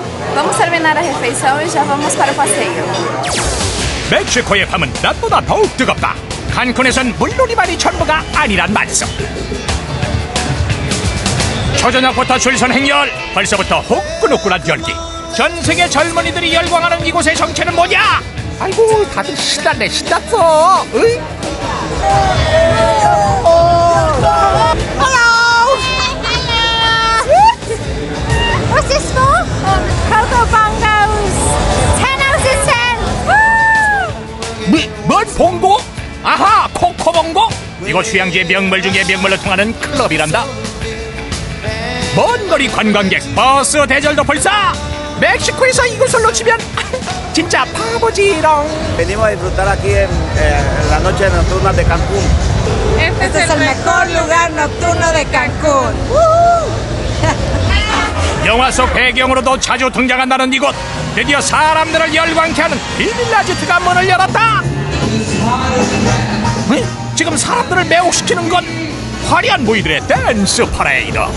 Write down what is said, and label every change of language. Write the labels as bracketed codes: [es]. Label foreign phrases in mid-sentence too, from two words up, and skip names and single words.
[pt] Vamos terminar a refeição e já vamos para o passeio. [ko] 멕시코의 밤은 낮보다 더욱 뜨겁다. 칸쿤에선 물놀이만이 전부가 아니란 말씀. 초저녁부터 줄선 행렬. 벌써부터 후끈후끈한 열기. 전세계 젊은이들이 열광하는 이곳의 정체는 뭐냐? 아이고 다들 신났네 신났어. 으이? [en] What's this for? Coco Bongos. 10 out of 10. [ko] 뭔 봉고? 아하 코코봉고? 이곳 휴양지의 명물 중에 명물로 통하는 클럽이란다. 먼 거리 관광객 버스 대절도 불사. 멕시코에서 이곳을 놓치면 진짜 바보지롱. [es] Venimos a disfrutar aquí en la noche nocturna de Cancún. Este es el mejor lugar nocturno de Cancún. [ko] 영화 속 배경으로도 자주 등장한다는 이곳. 드디어 사람들을 열광케 하는 비빌라지트가 문을 열었다. 지금 사람들을 매혹시키는 건 화려한 무이들의 댄스 퍼레이드.